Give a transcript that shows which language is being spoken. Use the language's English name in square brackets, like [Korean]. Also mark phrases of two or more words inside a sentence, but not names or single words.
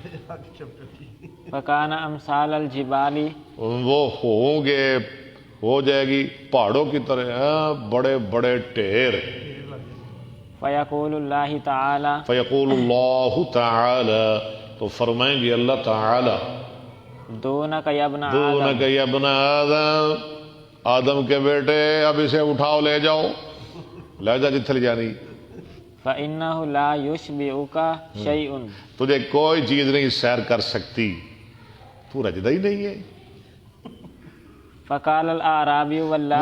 [Arabic] فکان امثال الجبال، [Urdu] وہ ہوں گے، ہو جائے گی پہاڑوں کی طرح بڑے بڑے ڈھیر۔ [Arabic] فیقول اللہ تعالی، فیقول اللہ تعالی، [Urdu] تو فرمائیں گے اللہ تعالی، [Arabic] دونک یا ابن آدم، دونک یا ابن آدم، [Urdu] آدم کے بیٹے اب اسے اٹھاؤ لے جاؤ، لے جا [Punjabi] جتھے لے جانی، [Arabic] فإنہ لا یشبعک شیء، [Urdu] تجھے کوئی چیز نہیں سیر کر سکتی، تو رجدہ ہی نہیں ہے۔ [Arabic] فقال الاعرابی واللہ،